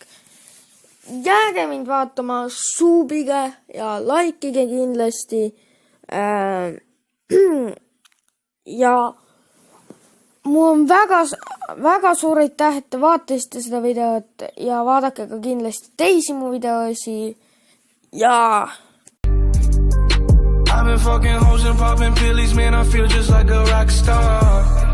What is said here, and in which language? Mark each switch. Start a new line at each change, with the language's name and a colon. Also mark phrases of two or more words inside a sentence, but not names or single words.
Estonian: Jääge mind vaatama, suubige ja likeige kindlasti. Ja mul on väga suur aitäh, et te vaatasite seda videot ja vaadake ka kindlasti teisi mu videosi ja
English: I've been fucking hoes and popping pillies, man, I feel just like a rock star.